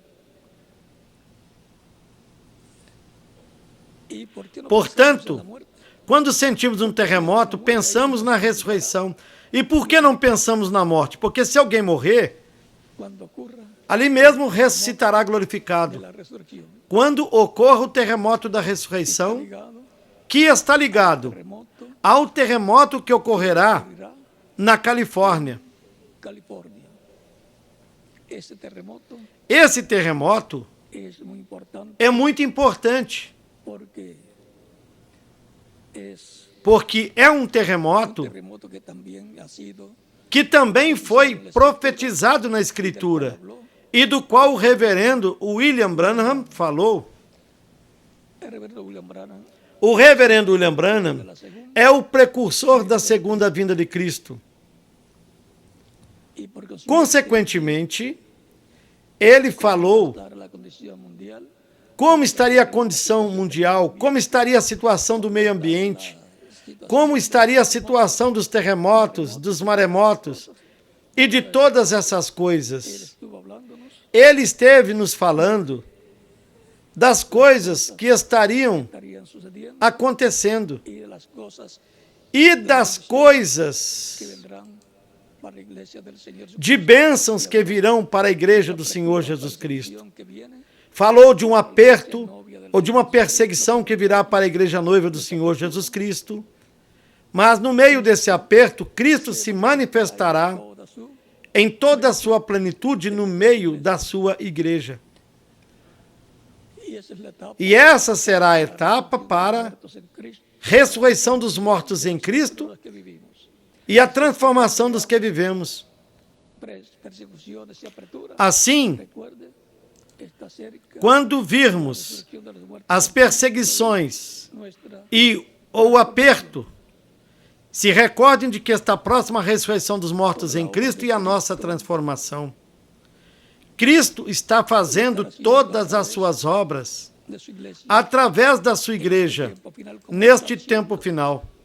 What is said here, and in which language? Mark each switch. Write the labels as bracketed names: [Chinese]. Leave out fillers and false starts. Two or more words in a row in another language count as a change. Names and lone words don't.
[Spanish] ¿Y por qué no pensamos en la [Portuguese] Portanto, [Spanish] muerte? [Portuguese] quando sentimos um terremoto, pensamos na ressurreição. E por que não pensamos na morte? Porque se alguém morrer, [Spanish] Cuando ocurra [Portuguese] ali mesmo ressuscitará glorificado. [Spanish] la resurrección, [Portuguese] Quando ocorra o terremoto da ressurreição, ligado que está ligado terremoto, ao terremoto que ocorrerá [Spanish] ocurrirá [Portuguese] na Califórnia. [Spanish] California. Ese terremoto [Portuguese] Esse terremoto [Spanish] es muy importante [Portuguese] é muito importante, [Spanish] porque es [Portuguese] porque é um [Spanish] un terremoto terremoto que también ha sido [Portuguese] que também foi profetizado na Escritura e do qual o reverendo William Branham falou. [Spanish] el reverendo William Branham [Portuguese] O reverendo William Branham [Spanish] de la segunda [Portuguese] é o precursor da segunda vinda de Cristo. [Spanish] y por consiguiente [Portuguese] Consequentemente, ele falou [Spanish] estar la condición mundial, [Portuguese] como estaria a condição mundial, como estaria a situação do meio ambiente, como estaria a situação dos terremotos, dos maremotos e de todas essas [Spanish] él [Portuguese] coisas. [Spanish] estuvo hablándonos, [Portuguese] Ele esteve nos falando das coisas que estariam [Spanish] estarían sucediendo [Portuguese] acontecendo [Spanish] y de las cosas [Portuguese] e das que coisas [Spanish] vendrán para la iglesia del Señor [Portuguese] de bênçãos que virão para a igreja do Senhor Jesus Cristo. [Spanish] Jesucristo que viene, [Portuguese] Falou de um aperto ou de uma perseguição que virá para a igreja noiva do Senhor Jesus Cristo. Mas no meio desse aperto, Cristo se manifestará [Spanish] toda su [Portuguese] em toda a sua plenitude no meio da sua igreja. [Spanish] y esa es la etapa [Portuguese] E essa será a etapa para [Spanish] muertos en Cristo, [Portuguese] ressurreição dos mortos em Cristo [Spanish] los que vivimos, [Portuguese] e a transformação dos que vivemos. [Spanish] persecuciones y aperturas. [Portuguese] Assim, [Spanish] Recuerde, está cerca [Portuguese] quando virmos [Spanish] de los muertos, [Portuguese] as perseguições [Spanish] nuestra [Portuguese] e o aperto Se recordem de que está próxima a ressurreição dos mortos em Cristo e a nossa transformação. Cristo está fazendo todas as suas obras através da sua igreja neste tempo final.